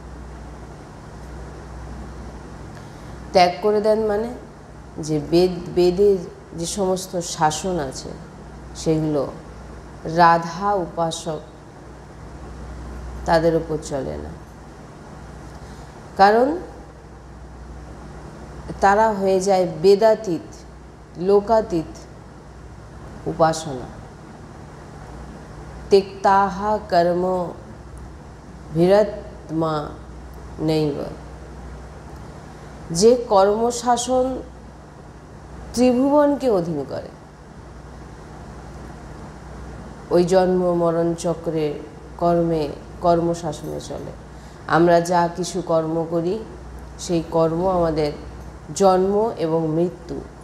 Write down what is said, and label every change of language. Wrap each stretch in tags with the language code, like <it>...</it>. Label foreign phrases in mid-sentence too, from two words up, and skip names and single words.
<bn>ত্যাগ করে দেন মানে যে বেদের যে সমস্ত শাসন আছে সেগুলো রাধা উপাসক তাদের উপর চলে না, কারণ তারা হয়ে যায় বেদাতীত লোকাতীত উপাসনা।</bn> <sa>त्यक्ताहा कर्म विरत्मा नैव,</sa> <bn>যে কর্মশাসন ত্রিভুবনকে অধীন করে, ওই জন্ম মরণ চক্রে কর্মে কর্মশাসনে চলে। আমরা যা কিছু কর্ম করি সেই কর্ম আমাদের জন্ম এবং মৃত্যু।</bn>